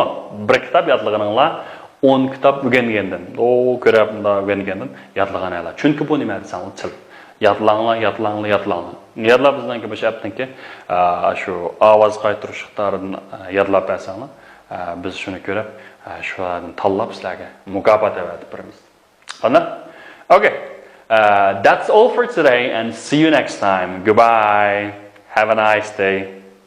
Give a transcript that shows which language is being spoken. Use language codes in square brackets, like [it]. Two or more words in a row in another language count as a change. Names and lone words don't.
[uz] Bir kitob yodlaganinglar 10 kitob o'rgangandan, ko'rabda o'rgangandan yodlaganinglar. Chunki bu nima desam, til. Yodlanglar. Yodlab bizdan ki bu shaptinki, shu ovoz qaytirish iqtidorini yodlab bersanglar, biz shuni ko'rib, shularni tanlab sizlarga mukofot berib beramiz. Qani? [en] Okay. That's all for today and see you next time. Goodbye. Have a nice day.